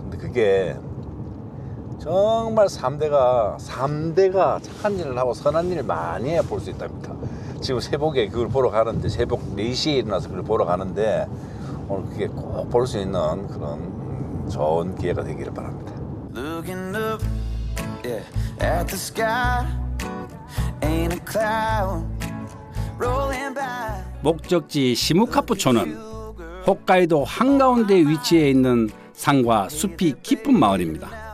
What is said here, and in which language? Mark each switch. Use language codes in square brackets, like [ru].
[ko] 근데 그게 정말 3대가 착한 일을 하고 선한 일을 많이 해야 볼 수 있답니다. 지금 새벽에 그걸 보러 가는데 새벽 4시에 일어나서 그걸 보러 가는데 오늘 그게 꼭 볼 수 있는 그런 좋은 기회가 되기를 바랍니다. [en] Looking up, yeah, at the sky, ain't a cloud rolling by. [ko] 목적지 시무카프촌은 홋카이도 한가운데 위치해 있는 산과 숲이 깊은 마을입니다.